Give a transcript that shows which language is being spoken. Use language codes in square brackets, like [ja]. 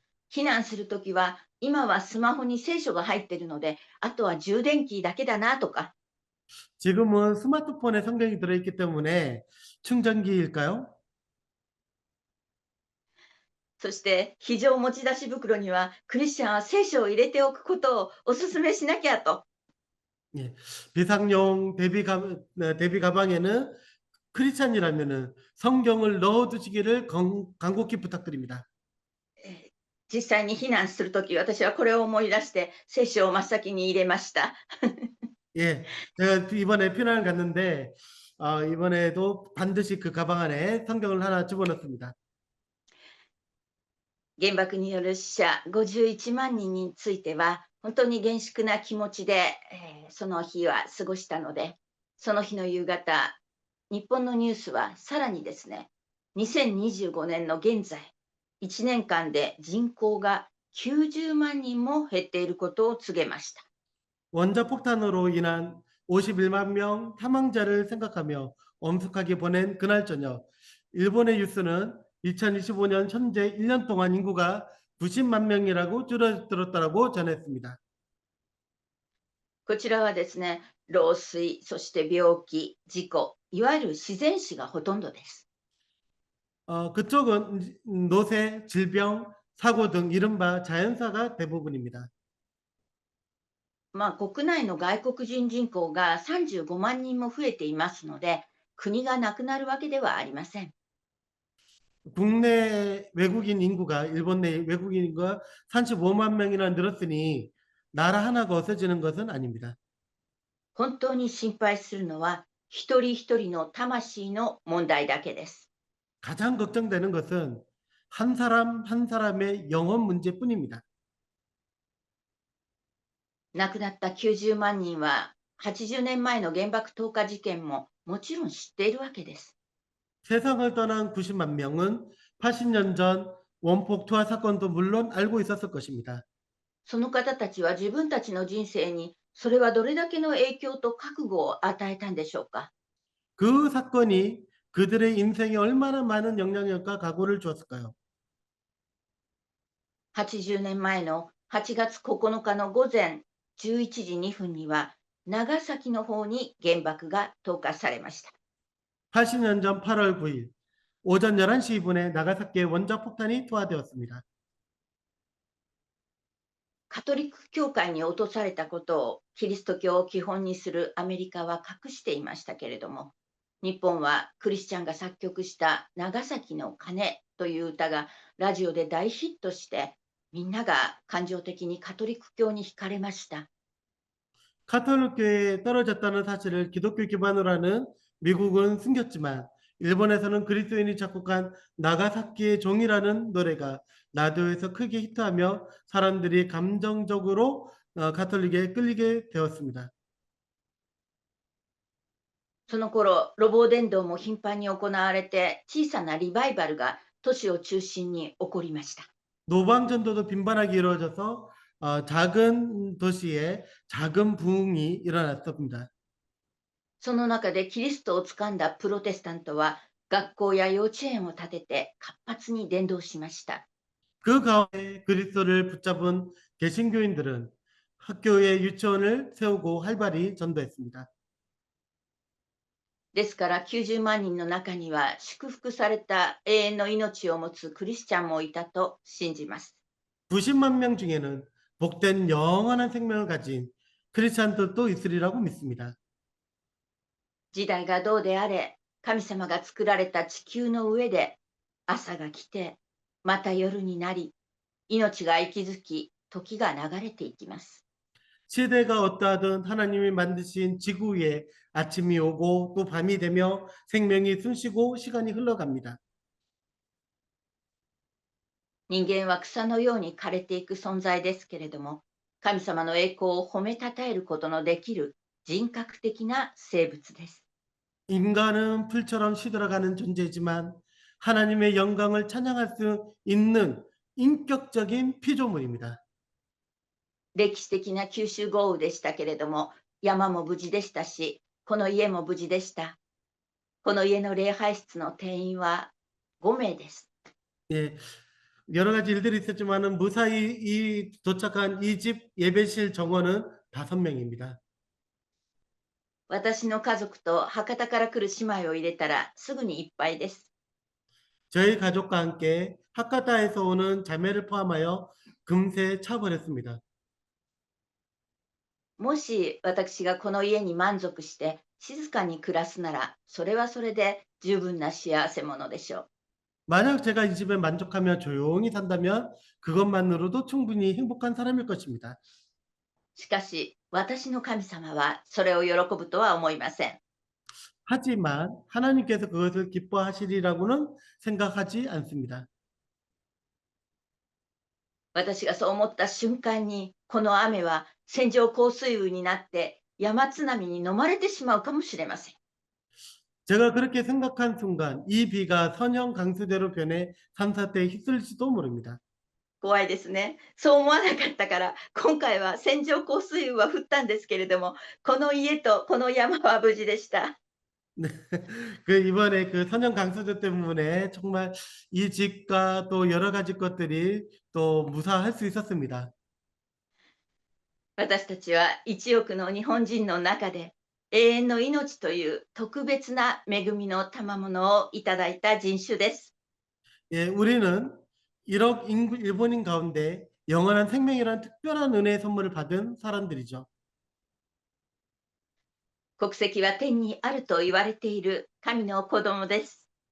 [ja] 避難するときは今はスマホに聖書が入っているので、あとは充電器だけだなとか、 [ko] 지금은 스마트폰에 성경이 들어있기 때문에 충전기일까요? [ja] そして非常持ち出し袋にはクリスチャンは聖書を入れておくことをお勧めしなきゃと。 [ko] 예. 비상용 대비 가방에는 크리스찬이라면은 성경을 넣어 두시기를 간곡히 부탁드립니다. [ja] 実際に避難するとき、私はこれを思い出して聖書を真っ先に入れました。 [ko] 예. 제가 이번에 피난을 갔는데 이번에도 반드시 그 가방 안에 성경을 하나 집어넣습니다. [ja] 原爆による死者51万人については、本当に厳粛な気持ちで、その日は過ごしたので、その日の夕方、日本のニュースはさらにですね、2025年の現在、1年間で人口が90万人も減っていることを告げました。 [ko] 원자폭탄으로 인한 51만 명 사망자를 생각하며 엄숙하게 보낸 그날 저녁, 일본의 뉴스는 2025년 현재 1년 동안 인구가 90만 명이라고 줄어들었다고 전했습니다. [ja] こちらはですね、老衰、そして病気、事故、いわゆる自然死がほとんどです。 [ko] 그쪽은 노세, 질병, 사고 등 이른바 자연사가 대부분입니다. [ja] 国内の外国人人口が35万人も増えていますので、国がなくなるわけではありません。 [ko] 국내 외국인 인구가 일본 내 외국인 인구가 35만 명이나 늘었으니 나라 하나가 없어지는 것은 아닙니다. [ja] 本当に心配するのは、一人一人の魂の問題だけです。 [ko] 가장 걱정되는 것은 한 사람 한 사람의 영혼 문제뿐입니다. [ja] 亡くなった90万人は、80年前の原爆投下事件ももちろん知っているわけです。 [ko] 세상을 떠난 90만 명은 80년 전 원폭 투하 사건도 물론 알고 있었을 것입니다. [ja] その方たちは自分たちの人生に、それはどれだけの影響と覚悟を与えたんでしょうか。 [ko] 그 사건이 그들의 인생에 얼마나 많은 영향력과 각오를 주었을까요? [ja] 80年前の8月9日の午前11時2分には、長崎の方に原爆が投下されました。 [ko] 80년 전 8월 9일 오전 11시 2분에 나가사키에 원자폭탄이 투하되었습니다. [ja] カトリック教会に落とされたことをキリスト教を基本にするアメリカは隠していましたけれども、日本はクリスチャンが作曲した長崎の鐘という歌がラジオで大ヒットして、みんなが感情的にカトリック教に惹かれました。 [ko] 카톨릭교회에 떨어졌다는 사실을 기독교 기반으로 하는 미국은 숨겼지만 일본에서는 그리스도인이 작곡한 나가사키의 종이라는 노래가 라디오에서 크게 히트하며 사람들이 감정적으로 가톨릭에 끌리게 되었습니다. [ja] その頃、ロボ伝道も頻繁に行われて、小さなリバイバルが都市を中心に起こりました。 [ko] 노방전도도 빈번하게 이루어져서 작은 도시에 작은 부흥이 일어났습니다. [ja] その中でキリストをつかんだプロテスタントは、学校や幼稚園を建てて活発に伝道しました。 [ko] 그 가운데 그리스도를 붙잡은 개신교인들은 학교에 유치원을 세우고 활발히 전도했습니다. [ja] ですから90万人の中には祝福された永遠の命を持つクリスチャンもいたと信じます。 [ko] 90만 명 중에는 복된 영원한 생명을 가진 크리스찬들도 있으리라고 믿습니다. [ja] 時代がどうであれ、神様が作られた地球の上で朝が来て、また夜になり、命が息づき、時が流れていきます。 [ko] 시대가 어떠하든 하나님이 만드신 지구 위에 아침이 오고 또 밤이 되며 생명이 숨쉬고 시간이 흘러갑니다. [ja] 人間は草のように枯れていく存在ですけれども、神様の栄光を褒めたたえることのできる人格的な生物です。 [ko] 인간은 풀처럼 시들어가는 존재지만 하나님의 영광을 찬양할 수 있는 인격적인 피조물입니다. [ja] 歴史的な九州豪雨でしたけれども、山も無事でしたし、この家も無事でした。この家の礼拝室の定員は5名です。 [ko] 예, 여러 가지 일들이 있었지만은 무사히 도착한 이 집 예배실 정원은 5명입니다. [ja] 私の家族と博多から来る姉妹を入れたらすぐにいっぱいです。 [ko] 저희 가족과 함께 하카타에서 오는 자매를 포함하여 금세 차버렸습니다. [ja] もし私がこの家に満足して静かに暮らすなら、それはそれで十分な幸せ者でしょう。 [ko] 만약 제가 이 집에 만족하며 조용히 산다면 그것만으로도 충분히 행복한 사람일 것입니다. [ja] しかし、私の神様はそれを喜ぶとは思いません。 [ko] 하지만 하나님께서 그것을 기뻐하시리라고는 생각하지 않습니다. [ja] 私がそう思った瞬間に、この雨は線状降水雨になって山津波に飲まれてしまうかもしれません。 [ko] 제가 그렇게 생각한 순간 이 비가 선형 강수대로 변해 산사태에 휩쓸지도 모릅니다. [ja] 怖いですね。そう思わなかったから、今回は線状降水雨は降ったんですけれども、この家とこの山は無事でした。 [ko] 네. 이번에 그 선형 강수대 때문에 정말 이 집과 또 여러 가지 것들이 또 무사할 수 있었습니다. [ja] 私たちは1億の日本人の中で永遠の命という特別な恵みの賜物をいただいた人種です。 [ko] 예, 우리는 1억 인구 일본인 가운데 영원한 생명이라는 특별한 은혜의 선물을 받은 사람들이죠. [ja] 国籍は天にあると言われている神の子供です。